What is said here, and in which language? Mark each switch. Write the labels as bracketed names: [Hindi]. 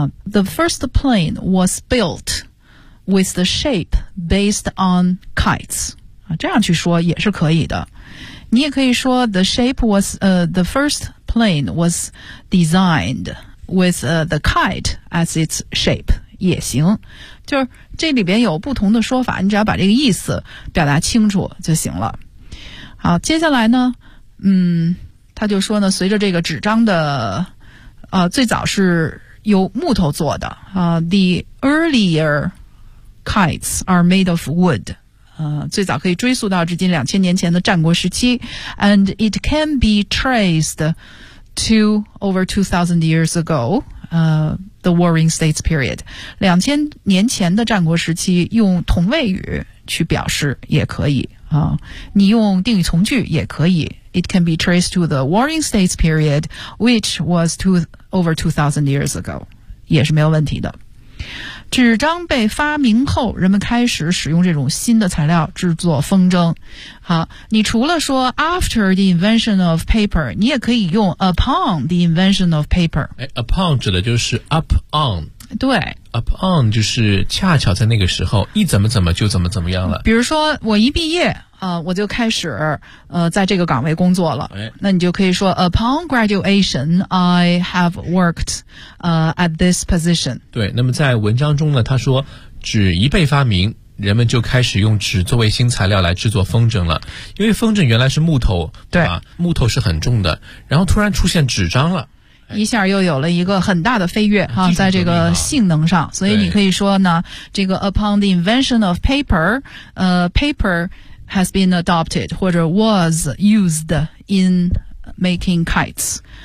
[English] The first plane was built with the shape based on kites. [Chinese] 这样去说也是可以的。你也可以说 [English] the shape was, the first plane was designed with, the kite as its shape. [Chinese] 也行。就是这里边有不同的说法，你只要把这个意思表达清楚就行了。好，接下来呢，他就说呢，随着这个纸张的最早是由木头做的 [English] the earlier kites are made of wood， [Chinese] 最早可以追溯到至今2000年前的战国时期， [English] and it can be traced to over 2000 years ago the Warring States period， [Chinese] 2000年前的战国时期用同位语去表示也可以你用定语从句也可以。 [English] It can be traced to the Warring States period, which was over 2,000 years ago. [Chinese] 也是没有问题的。纸张被发明后，人们开始使用这种新的材料制作风筝。好，你除了说 [English] after the invention of paper, [Chinese] 你也可以用 [English] upon the invention of paper. [Chinese] Upon 指的就是 up on。对， up on 就是恰巧在那个时候一怎么怎么就怎么怎么样了。比如说我一毕业我就开始在这个岗位工作了。那你就可以说 [English] upon graduation, I have worked, at this position. [Chinese] 对，那么在文章中呢他说纸一被发明，人们就开始用纸作为新材料来制作风筝了。因为风筝原来是木头，对吧，木头是很重的，然后突然出现纸张了。一下又有了一个很大的飞跃哈，在这个性能上，所以你可以说呢，这个 [English] upon the invention of paper, paper has been adopted [Chinese] 或者 [English] was used in making kites。